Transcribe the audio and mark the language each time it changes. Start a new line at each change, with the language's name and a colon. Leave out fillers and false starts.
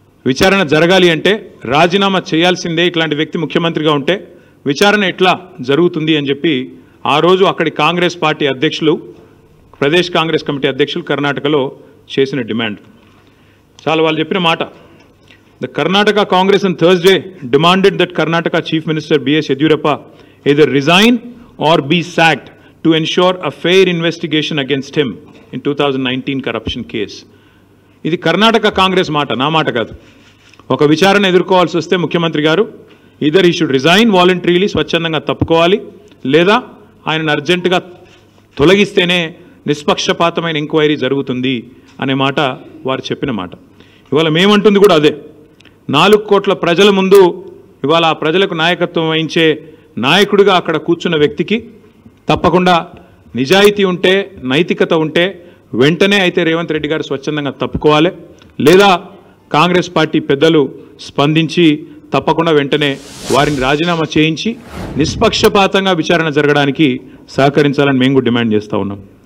Telugu: విచారణ జరగాలి అంటే రాజీనామా చేయాల్సిందే, ఇట్లాంటి వ్యక్తి ముఖ్యమంత్రిగా ఉంటే విచారణ ఎట్లా జరుగుతుంది అని చెప్పి ఆ రోజు అక్కడి కాంగ్రెస్ పార్టీ అధ్యక్షులు, ప్రదేశ్ కాంగ్రెస్ కమిటీ అధ్యక్షులు కర్ణాటకలో చేసిన డిమాండ్ చాలా వాళ్ళు చెప్పిన మాట.
English: The Karnataka Congress on Thursday demanded that Karnataka Chief Minister B.S. Yediyurappa either resign or be sacked to ensure a fair investigation against him in 2019 corruption case.
Telugu: ఇది కర్ణాటక కాంగ్రెస్ మాట, నా మాట కాదు. ఒక విచారణ ఎదుర్కోవాల్సి వస్తే ముఖ్యమంత్రి గారు
English: either he should resign voluntarily,
Telugu: స్వచ్ఛందంగా తప్పుకోవాలి, లేదా ఆయనను అర్జెంటుగా తొలగిస్తేనే నిష్పక్షపాతమైన ఎంక్వైరీ జరుగుతుంది అనే మాట వారు చెప్పిన మాట. ఇవాళ మేమంటుంది కూడా అదే. 4 కోట్ల ప్రజల ముందు ఇవాళ ఆ ప్రజలకు నాయకత్వం వహించే నాయకుడిగా అక్కడ కూర్చున్న వ్యక్తికి తప్పకుండా నిజాయితీ ఉంటే, నైతికత ఉంటే వెంటనే అయితే రేవంత్ రెడ్డి గారు స్వచ్ఛందంగా తప్పుకోవాలి, లేదా కాంగ్రెస్ పార్టీ పెద్దలు స్పందించి తప్పకుండా వెంటనే వారిని రాజీనామా చేయించి నిష్పక్షపాతంగా విచారణ జరగడానికి సహకరించాలని మేము కూడా డిమాండ్ చేస్తూ ఉన్నాం.